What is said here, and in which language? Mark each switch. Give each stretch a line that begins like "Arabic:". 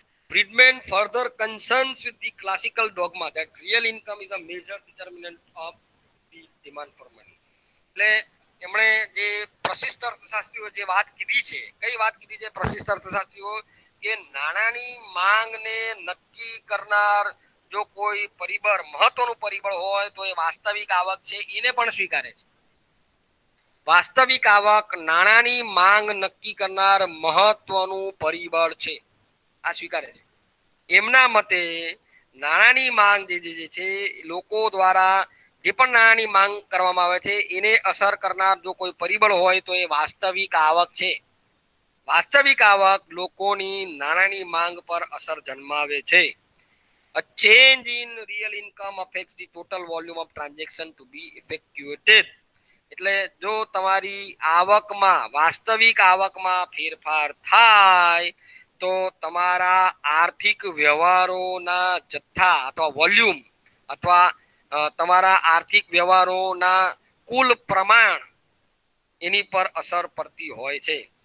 English: Friedman further concerns with the classical dogma that real income is a major determinant of the demand for money.
Gujarati: એટલે એમણે જે પ્રશિષ્ટ અર્થશાસ્ત્રીઓ જે વાત કીધી છે, કઈ વાત કીધી છે પ્રશિષ્ટ અર્થશાસ્ત્રીઓ? કે નાણાંની માંગને નક્કી કરનાર જો કોઈ પરિબળ, મહત્વનું પરિબળ હોય તો એ વાસ્તવિક આવક છે, એને પણ સ્વીકારે છે. વાસ્તવિક આવક નાણાંની માંગ નક્કી કરનાર મહત્વનું પરિબળ છે, આ સ્વીકારે છે. એમના મતે નાણાંની માંગ જે છે લોકો દ્વારા જે પણ નાણાંની માંગ કરવામાં આવે છે એને અસર કરનાર જો કોઈ પરિબળ હોય તો એ વાસ્તવિક આવક છે. વાસ્તવિક આવક લોકોની નાણાંની માંગ પર અસર જન્માવે છે.
English: A change in real income affects the total volume of transaction to be effectuated.
Gujarati: એટલે જો તમારી આવકમાં, વાસ્તવિક આવકમાં ફેરફાર થાય તો તમારા આર્થિક વ્યવહારોના જથ્થા અથવા વોલ્યુમ અથવા તમારા આર્થિક વ્યવહારોના કુલ પ્રમાણ એની પર અસર પડતી હોય છે.